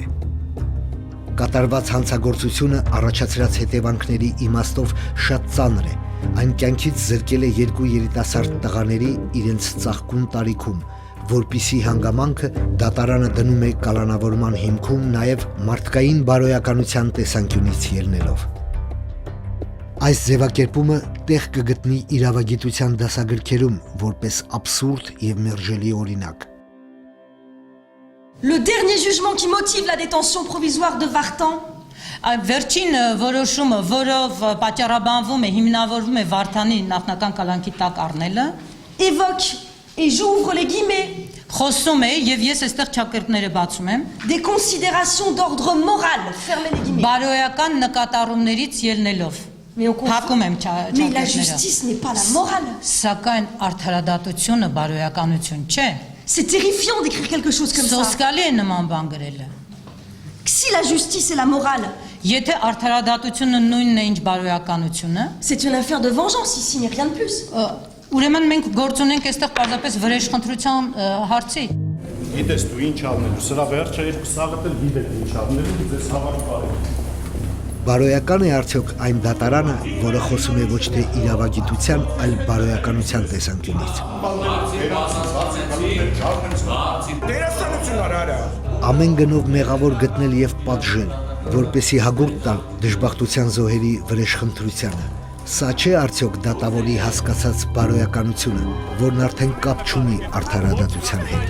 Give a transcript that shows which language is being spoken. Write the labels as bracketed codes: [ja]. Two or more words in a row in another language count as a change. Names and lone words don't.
[hy] Կատարված հանցագործությունը առաջացրած հետևանքների իմաստով շատ ծանր է։ Այն կյանքից զրկել է 2 երիտասարդ տղաների իրենց ծաղկուն տարիքում, որպիսի հանգամանքը դատարանը դնում է կալանավորման հիմքում նաև մարդկային բարոյականության տեսանկյունից ելնելով։ Այս ձևակերպումը տեղ կգտնի իրավագիտության դասագրքերում որպես աբսուրդ եւ մերժելի օրինակ։ [fr] Le dernier jugement qui motive la détention provisoire de Vartan [hy] Վերջին որոշումը, որով պատճառաբանվում է, հիմնավորվում է Վարդանի նախնական կալանքի տակ առնելը, [fr] évoque, et j'ouvre les guillemets, [hy] խոսում է եւ ես այստեղ չակերտները բացում եմ, [fr] des considérations d'ordre moral, fermez les guillemets. [hy] բարոյական նկատառումներից ելնելով։ [fr] Mais on comprend. [hy] Փակում եմ [fr] Mais la justice n'est pas la morale. [hy] Սակայն արդարադատությունը բարոյականություն չէ։ [fr] C'est terrifiant d'écrire quelque chose comme ça. [hy] Սոսկալի է նման բան գրելը։ [fr] Si la justice est la morale, [hy] Եթե արդարադատությունը նույնն է ինչ բարոյականությունը, [fr] c'est une affaire de vengeance ici, mais rien de plus. [hy] ուրեմն մենք գործ ունենք այստեղ պարզապես վրեժխնդրության հարցի։ Գիտես դու ինչ անելու, սրա վերջը երկու սաղը էլ գիտեք ինչ անելու, ձեզ հավաք բարի։ Բարոյական է արդյոք այն դատարանը, որը խոսում է ոչ թե իրավագիտության, այլ բարոյականության տեսանկյունից։ Ամեն գնով մեղավոր գտնել եւ պատժել, որպեսի հագուրտ տալ դժբախտության զոհերի վրեժխնդրությանը։ Սա չէ արդյոք դատավորի հասկացած բարոյականությունը, որն արդեն կապ չունի արդարադատության հետ։